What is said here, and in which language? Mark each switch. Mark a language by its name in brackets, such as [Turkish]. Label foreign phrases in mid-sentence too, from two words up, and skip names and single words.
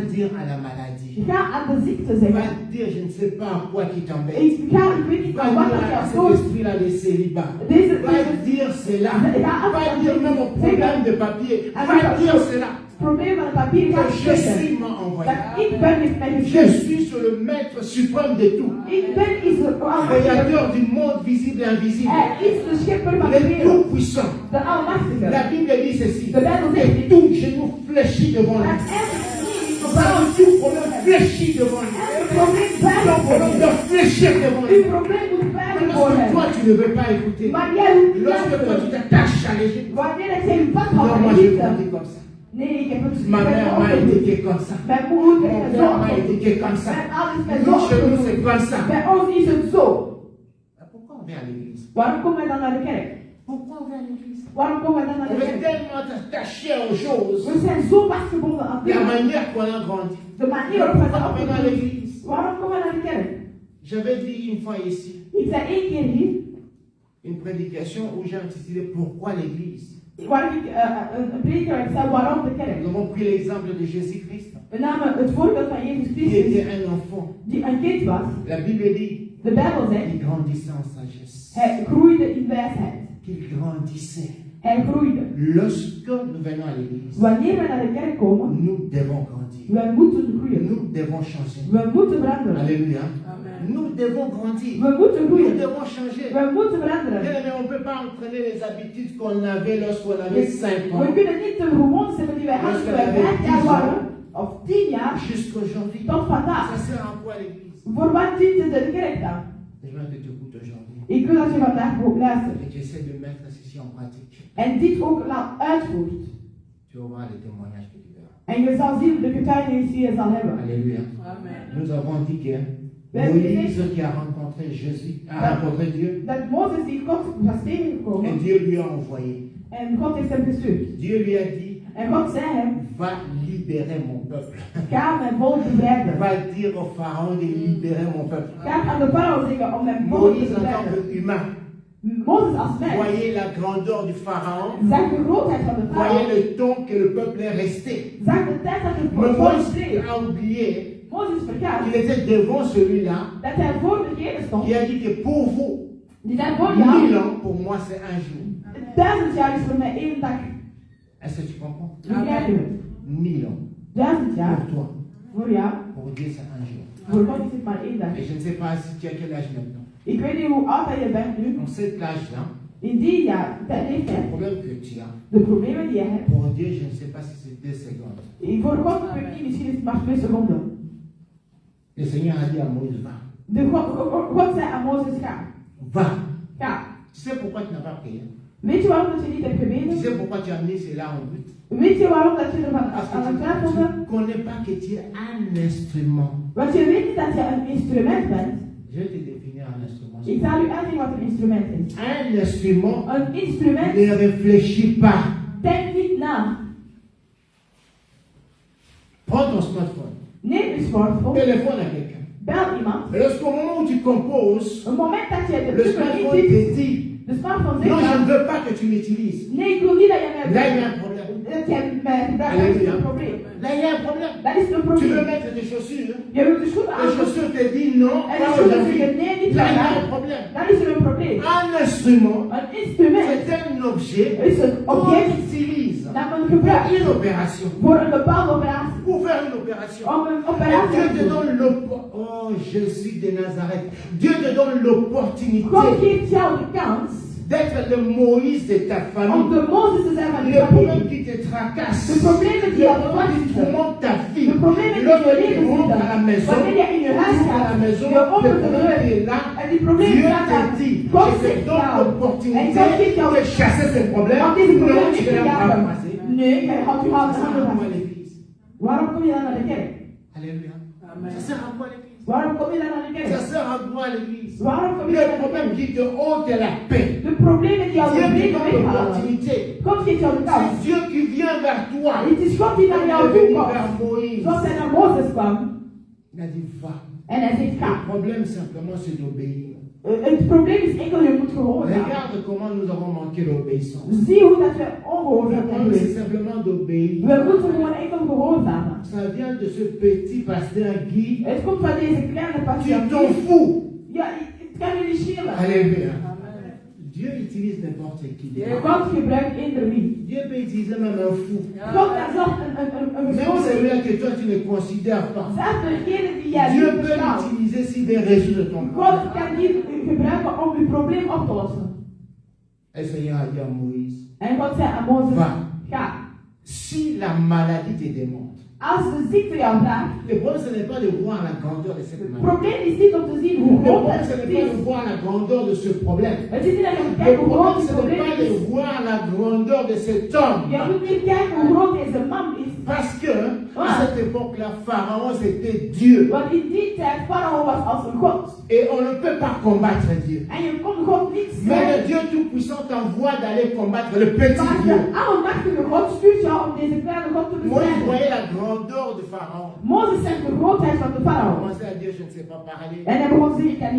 [French] dire à la maladie, [Dutch] Ga aan de ziekte [French] va [Dutch] zeggen. [French] dire je ne sais pas à quoi qui t'embête, [Dutch] Ik weet niet [French] va [Dutch] aan wat [French] dire [Dutch] dat [French] à [Dutch] jou [French] cet [Dutch] stoort. [French] esprit-là de célibat, [Dutch] Deze, [French] va dire cela, va dire même au problème de papier, va dire cela, [Dutch] probleem van het papier [French] que [Dutch] gaat [French] Jésus [Dutch] zeggen. [French] m'a envoyé. [Dutch] Dat ik ben met mijn [French] Je [Dutch] gestuurd. [French] suis sur le maître suprême de tout, [Dutch] Ik ben Israël. [French] créateur du monde visible et invisible, [Dutch] Hij is de schepper van de [French] le [Dutch] wereld. [French] tout-puissant. [Dutch] De Almachtige. [French] La Bible dit ceci, [Dutch] De Bijbel zegt, [French] et tout genou fléchit devant lui. [Dutch] dat elke knie [French] Parle tout problème fléchit devant lui. [Dutch] elk probleem [French] Ton [Dutch] buigen voor [French] problème [Dutch] hem. [French] doit fléchir devant [Dutch] Uw [French] lui. [Dutch] probleem moet buigen [French] Mais [Dutch] voor [French] lorsque [Dutch] hem. [French] toi tu ne veux pas écouter, [Dutch] Maar jij hoeft niet [French] lorsque toi tu [Dutch] luisteren. [French] t'attaches à l'Égypte, [Dutch] Wanneer ik zijn vasthoudt [French] non, [Dutch] aan [French] moi j'ai [Dutch] Egypte. [French] grandi comme ça. [Dutch] Nee, ik heb het [French] Ma mère m'a éduqué comme ça. [Dutch] Mijn moeder [French] Mon [Dutch] heeft het [French] père [Dutch] zo [French] m'a [Dutch] opgevoed. [French] éduqué comme ça. [Dutch] Mijn ouders zijn zo [French] Nous chez nous [Dutch] opgevoed. [French] c'est comme ça. [Dutch] Bij ons is het zo. [French] Pourquoi on vient à l'église? [Dutch] Waarom komen wij dan naar de kerk? [French] Pourquoi on vient à l'église? [Dutch] Waarom komen wij dan naar [French] On [Dutch] de [French] est [Dutch] kerk? [French] tellement attaché aux choses. [Dutch] We zijn zo vastgebonden aan [French] La [Dutch] dingen. [French] manière qu'on a grandi. [Dutch] De manier waarop wij zijn [French] On vient à [Dutch] opgevoed. [French] l'église. [Dutch] Waarom komen we naar de kerk? [French] J'avais dit une fois ici [Dutch] Ik zei één keer hier, [French] une prédication où j'ai intitulé Pourquoi l'église? [Dutch] waar ik een prediker had, ik zei waarom de kerk? [French] Nous avons pris l'exemple de Jésus-Christ, [Dutch] We namen het voorbeeld van Jezus [French] qui [Dutch] Christus, [French] était un enfant. [Dutch] die een kind was. [French] La Bible dit [Dutch] De Bijbel zegt, [French] qu'il grandissait en sagesse. [Dutch] hij groeide in wijsheid. [French] Qu'il grandissait. [Dutch] Hij groeide. [French] Lorsque nous venons à l'église, [Dutch] Wanneer we naar de kerk komen, [French] nous devons grandir. [Dutch] wij moeten groeien. [French] Nous devons changer. [Dutch] We moeten veranderen. [French] Alléluia. [Dutch] Amen. [French] Nous devons grandir. [Dutch] We moeten [French] Nous [Dutch] groeien. [French] devons changer. [Dutch] We moeten veranderen. [French] Bien-aimé, on ne peut pas entraîner les habitudes qu'on avait lorsqu'on avait 5 ans [Dutch] We kunnen niet de gewoontes hebben die wij hadden toen wij 5 jaar waren, of 10 jaar, [French] jusqu'aujourd'hui. [Dutch] tot vandaag. [French] Ça sert à quoi l'église? [Dutch] Voor wat dient de kerk dan? [French] Je veux que tu écoutes aujourd'hui. [Dutch] Ik wil dat je vandaag ook luistert. [French] Et que tu essaies de mettre ceci en pratique. [Dutch] En dit ook uitvoert. [French] Tu auras les témoignages que tu verras. [Dutch] En je zal zien de getuigenis die je zal hebben. [French] Alléluia. [Dutch] Amen. [French] Nous avons dit que [Dutch] Ben, [French] Moïse qui a rencontré Jésus, a rencontré Dieu, [Dutch] Dat Mozes die God was tegengekomen [French] et Dieu lui a envoyé. [Dutch] en God heeft hem gestuurd. [French] Dieu lui a dit, [Dutch] En God zei hem, [French] va libérer mon peuple. [Dutch] ga mijn volk bevrijden. [French] Va dire au Pharaon de libérer mon peuple. [Dutch] Ga aan de farao zeggen om mijn volk te [French] Moïse en tant [Dutch] bevrijden. [French] qu'humain, [Dutch] Mozes als mens [French] voyez la grandeur du Pharaon, [Dutch] zag de grootheid van de [French] voyez [Dutch] farao. [French] le temps que le peuple est resté. [Dutch] Zag de tijd dat het [French] Mais [Dutch] volk [French] Moïse [Dutch] streed. [French] a oublié [Dutch] Mozes vergaat [French] qu'il était devant celui-là [Dutch] dat hij voor degene stond. [French] qui a dit que pour vous, [Dutch] Die zei voor [French] 1000 [Dutch] jou, [French] ans, pour moi c'est un jour. [Dutch] 1000 jaar is voor mij één dag. [French] Est-ce que tu comprends? [Dutch] Begrijp je het? [French] 1000 ans. [Dutch] 1000 jaar. [French] Pour toi. [Dutch] Voor jou. [French] Pour Dieu, c'est un jour. [Dutch] Voor God is het maar één dag. [French] Et je ne sais pas si tu as quel âge maintenant. [Dutch] Ik weet niet hoe oud dat je bent nu. [French] En cet âge-là, [Dutch] In die jaar, dat [French] le [Dutch] leeftijd, [French] problème que tu as, [Dutch] de problemen die je hebt. [French] pour Dieu, je ne sais pas si c'est 2 secondes. [Dutch] Voor God weet ik niet, misschien is het maar 2 seconden. [French] Le Seigneur a dit à Moïse, va. [Dutch] God zei aan Mozes, ga. [French] Va. [Dutch] Ga. [French] Tu sais pourquoi tu n'as pas prié? [Dutch] Weet je waarom dat je niet hebt [French] Tu [Dutch] gebeden? [French] sais pourquoi tu as mis cela en but? [Dutch] Weet je waarom dat je ervan [French] Parce [Dutch] aan het [French] que [Dutch] twijfelde? [French] tu ne connais pas que tu es un instrument. [Dutch] Want je weet niet dat je een instrument bent. [French] Je vais te définir un instrument. [Dutch] Ik zal u uitleggen wat een instrument is. [French] Un instrument [Dutch] Een instrument [French] ne réfléchit pas. [Dutch] denkt niet na. [French] Prends ton smartphone. [Dutch] Neem je smartphone, [French] Téléphone à quelqu'un. [Dutch] bel iemand. [French] Et lorsqu'au moment où tu composes, [Dutch] Een moment dat je de [French] le [Dutch] truc [French] smartphone [Dutch] intypt, [French] te dit, [Dutch] de smartphone [French] non, je [Dutch] zegt [French] ne [Dutch] dan, [French] veux pas que tu m'utilises. [Dutch] nee, ik wil niet dat je mij [French] Là, il y a [Dutch] gebruikt. [French] un problème. [Dutch] Dat jij mij gebruikt, dat is een probleem. [French] Là, il y a un problème. [Dutch] Dat is een [French] Tu veux [Dutch] probleem. [French] mettre des chaussures. [Dutch] Je wilt de schoenen [French] Les [Dutch] aan. [French] chaussures te disent non. [Dutch] En [French] Pas [Dutch] de schoenen [French] aujourd'hui. [Dutch] zeggen nee, niet [French] Là, il y a [Dutch] vandaag. [French] un problème. [Dutch] Dan is er een probleem. [French] Un instrument, [Dutch] Een instrument [French] c'est un objet [Dutch] is een [French] qu'on [Dutch] object [French] utilise [Dutch] dat men [French] pour [Dutch] gebruikt [French] une opération. [Dutch] voor een bepaalde operatie. [French] Pour faire une opération. [Dutch] Om een [French] Et [Dutch] operatie [French] Dieu [Dutch] te [French] te [Dutch] doen. [French] donne l'opportunité. Oh, Jésus de Nazareth. Dieu te donne l'opportunité [Dutch] God geeft jou de kans [French] d'être le Moïse de ta [Dutch] om [French] famille. [Dutch] de Mozes te zijn van je [French] Le problème [Dutch] familie. [French] qui te tracasse, [Dutch] De problemen die [French] le [Dutch] jou [French] problème qui [Dutch] vastzitten. [French] tourmente ta vie, [Dutch] De problemen die [French] lorsque [Dutch] je [French] tu [Dutch] leven [French] rentres à la [Dutch] zitten. [French] maison, [Dutch] Wanneer je in je [French] tu [Dutch] huis [French] ouvres [Dutch] gaat, [French] la maison, [Dutch] je [French] le [Dutch] opent de [French] problème [Dutch] deur. [French] est là. [Dutch] En die probleem [French] Dieu [Dutch] staat daar. [French] te dit, [Dutch] God [French] je te [Dutch] zegt [French] donne [Dutch] jou. En [French] l'opportunité [Dutch] God geeft jou [French] de chasser ce problème. [Dutch] om deze [French] Non, [Dutch] problemen [French] tu [Dutch] te [French] ne l'as pas [Dutch] jagen. [French] passé. [Dutch] Nee, jij houdt je handen [French] Ça sert à [Dutch] vast. [French] quoi l'église? [Dutch] Waarom kom je dan naar de kerk? [French] Alléluia. Ça sert à quoi l'église? [Dutch] Waarom kom je dan naar de [French] Ça [Dutch] kerk? [French] sert à quoi l'église? [Dutch] Waarom kom je dan [French] Le [Dutch] naar de [French] problème [Dutch] kerk? [French] qui te ôte la paix. [Dutch] De problemen die jou [French] Dieu [Dutch] de [French] te [Dutch] vrede [French] donne [Dutch] weghalen. [French] l'opportunité. [Dutch] God geeft jou de [French] C'est [Dutch] kans. [French] Dieu qui vient vers toi. [Dutch] Het is God die naar [French] Il [Dutch] jou [French] est [Dutch] toe [French] venu vers [Dutch] komt. [French] Moïse. [Dutch] Zoals hij naar Mozes kwam. [French] Il a dit va. [Dutch] En hij zegt [French] Le [Dutch] ga. [French] problème simplement c'est d'obéir. [Dutch] Het probleem is enkel je moet gehoorzamen. [French] Regarde comment nous avons manqué l'obéissance. [Dutch] Zie hoe dat we [French] Le [Dutch] ongehoorzaam zijn [French] problème c'est [Dutch] geweest. [French] simplement d'obéir. [Dutch] We moeten gewoon enkel gehoorzamen. [French] Ça vient de ce petit pasteur Guy. [Dutch] Het komt van deze kleine [French] Tu [Dutch] patiënt. [French] t'en fous. [Dutch] Ja, het kan je niet schelen. [French] Alléluia. Dieu utilise n'importe qui. [Dutch] God gebruikt eender wie. [French] Dieu peut utiliser même un fou. [Dutch] God kan zelf een [French] Même [Dutch] gesloten. [French] celui-là que toi tu ne considères pas. [Dutch] Zelfs degene die jij [French] Dieu [Dutch] niet [French] peut [Dutch] beschouwt. [French] l'utiliser s'il veut résoudre ton [Dutch] God [French] problème. [Dutch] kan die gebruiken om uw probleem op te lossen. [French] Et le Seigneur a dit à Moïse, [Dutch] En God zei aan Mozes, [French] va. [Dutch] ga. [French] Si la maladie te demande, [Dutch] Als de ziekte jou vraagt, [French] le problème ce n'est pas de voir la grandeur de cette [Dutch] het [French] maladie. [Dutch] probleem is niet om te zien [French] Le [Dutch] hoe groot [French] problème ce [Dutch] het [French] n'est pas [Dutch] is. [French] de voir la grandeur de ce problème. [Dutch] Het is niet dat je moet [French] Le [Dutch] kijken hoe groot [French] problème [Dutch] het [French] ce n'est [Dutch] probleem [French] pas de [Dutch] is. [French] voir la grandeur de cet homme. [Dutch] Je moet niet kijken hoe groot deze man is. [French] Parce que à cette époque-là, Pharaon c'était Dieu. [Dutch] Want in die tijd, Farao was als een god. [French] Et on ne peut pas combattre Dieu. [Dutch] En je kon God niet [French] Mais le [Dutch] strijden. [French] Dieu Tout-Puissant t'envoie d'aller combattre le petit [Dutch] Maar [French] Dieu. [Dutch] de almachtige God stuurt jou om deze kleine God te [French] Moïse [Dutch] bestrijden. [French] voyait la grandeur de Pharaon. [Dutch] Mozes zegt de grootheid van de [French] Il [Dutch] Farao. [French] commençait à dire, je ne sais pas parler. [Dutch] En hij begon te zeggen, ik kan niet